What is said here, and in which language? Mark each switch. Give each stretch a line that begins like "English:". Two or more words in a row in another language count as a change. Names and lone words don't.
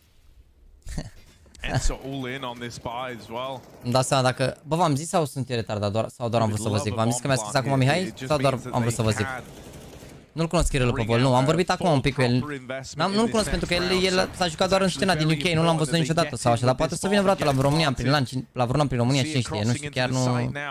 English: Enso all in on this buy as well.
Romanian: Îmi dau seama dacă... Bă, v-am zis sau sunt irretar, sau doar am vrut să vă zic? V-am zis că mi-a scris acum Mihai sau doar am vrut să vă zic? Nu-l cunosc Kirilul pe vol, nu, am vorbit acum un pic cu el. Nu-l cunosc pentru că el s-a jucat doar în scena din UK, nu l-am văzut niciodată sau așa, dar poate să vină vreodată la România, la vreun an prin România, cine știe, nu știu, chiar nu...